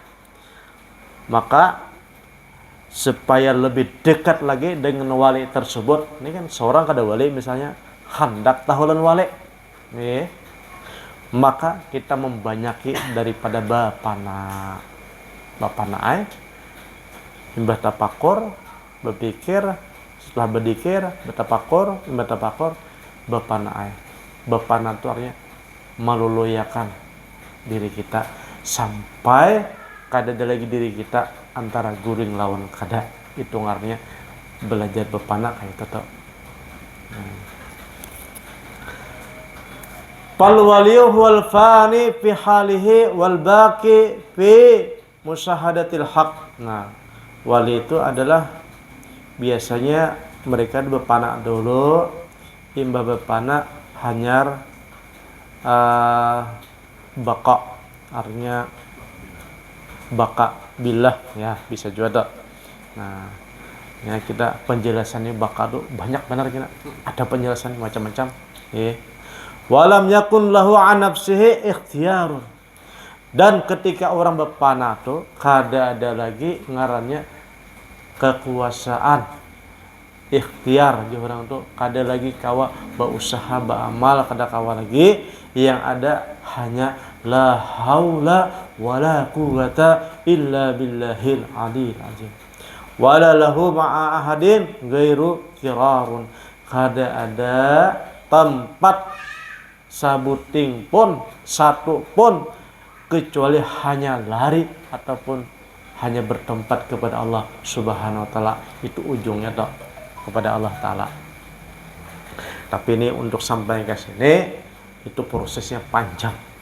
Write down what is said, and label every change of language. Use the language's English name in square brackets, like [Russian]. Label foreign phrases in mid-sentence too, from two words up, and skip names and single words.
[Banjar] Maka supaya lebih dekat lagi dengan wali tersebut, ini kan seorang kada wali misalnya hendak tahulan wali, nih, maka kita membanyaki daripada bapana ai, imbah tapakur, berpikir, setelah berzikir, bertapakur, imbah tapakur, bapana ai. Bapana itu artinya meluluyakan diri kita sampai kada ada lagi diri kita antara guring lawan kada. Itu artinya belajar bapana kayak itu tuh. [Arabic] فالولي هو الفاني في حاله والباقي في مشاهدة الحق. [Banjar] Nah, wali itu adalah biasanya mereka bepana dulu, imbah bepana hanyar baqa, artinya [Arabic] بقاء بالله [Banjar] ya, bisa juga. Nah, ya kita penjelasannya baqa itu banyak benar kita. Ada penjelasan macam-macam, ya. [Arabic] ولم يكن له عن نفسه اختيار. [Banjar] Dan ketika orang berpanah tuh kada ada lagi ngarannya kekuasaan ikhtiar di orang tuh, kada lagi kawa berusaha beramal, kada kawa lagi, yang ada hanya [Arabic] لا حول ولا قوة إلا بالله العلي العظيم ولا له مع أحد غير قرار. [Banjar] Kada ada tempat sabuting pun satu pun kecuali hanya lari ataupun hanya bertempat kepada Allah [Arabic] سبحانه وتعالى. [Banjar] Itu ujungnya toh kepada Allah taala. Tapi ini untuk sampai ke sini itu prosesnya panjang.